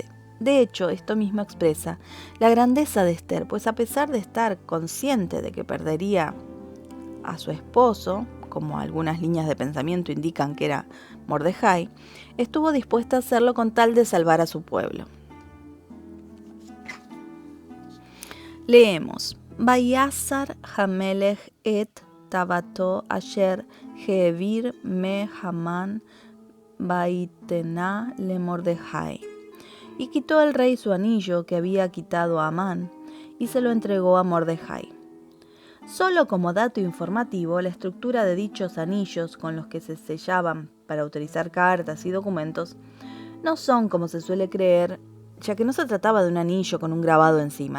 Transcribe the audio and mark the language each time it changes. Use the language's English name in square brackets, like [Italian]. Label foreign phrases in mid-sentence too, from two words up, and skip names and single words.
[Spanish] De hecho, esto mismo expresa la grandeza de Esther, pues a pesar de estar consciente de que perdería a su esposo, como algunas líneas de pensamiento indican que era Mordejai, estuvo dispuesta a hacerlo con tal de salvar a su pueblo. Leemos: [Hebrew] ויסר המלך את טבעתו אשר העביר מהמן ויתנה למרדכי. [Spanish] Y quitó el rey su anillo que había quitado a Amán y se lo entregó a Mordejai. Solo como dato informativo, la estructura de dichos anillos con los que se sellaban para autorizar cartas y documentos no son como se suele creer, ya que no se trataba de un anillo con un grabado encima.